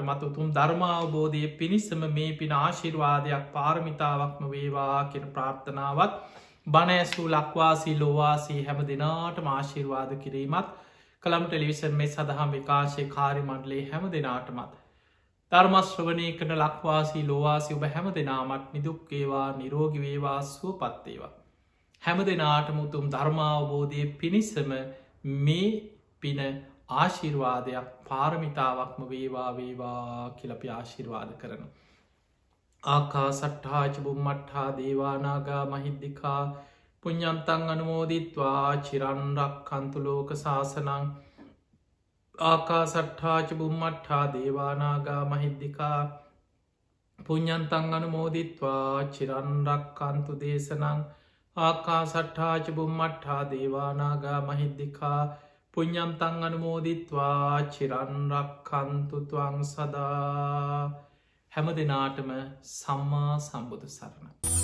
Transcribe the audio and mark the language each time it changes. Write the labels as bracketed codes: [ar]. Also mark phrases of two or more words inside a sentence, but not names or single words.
[si] මත උතුම් ධර්මාවබෝධය පිණිසම මේ පින ආශිර්වාදයක් පාරමිතාවක්ම වේවා කියෙන ප්‍රාර්ථනාවත් බණඇසූ ලක්වාසී ලොවාසී හැම දෙනාට ආශිර්වාද කිරීමත් කළම් ටෙලිවිෂන් මේ සඳහම් විකාශය කාරි මණ්ඩලේ හැම දෙනාටමත් ධර්මශ්‍රවනය කන ලක්වාසී ලෝවාසි ඔබ හැම දෙනාමත් නිදුක්කේවා නිරෝගිවේවා සුව පත්තේවා. හැම දෙනාටම උතුම් ධර්මාවබෝධය පිණිසම මේ පින ආශිර්වාදයක් පාරමිතාවක්ම වේවා වේවා කියලපි ආශිර්වාද කරන. [pi] ආකා සට්හාච බුම්මට්හා දේවානාගා මහිද්දිකා පුඤ්ඤන්තං අනුමෝදිත්වා චිරන්රක් කන්තුලෝක ශාසනං ආකා සට්හාච බුම්මට්හා දේවානාගා මහිද්දිකා පුඤ්ඤන්තං අනුමෝදිත්වා චිරන්රක් කන්තු දේශනං ආකා සට්හාච බුම්මට්හා දේවානාගා මහිද්දිකා පුඤ්ඤන්තං අනුමෝදිත්වා චිරන්රක් කන්තුතුවං සදා. [si] හැම දෙනාටම සම්මා සම්බුදු සරණ.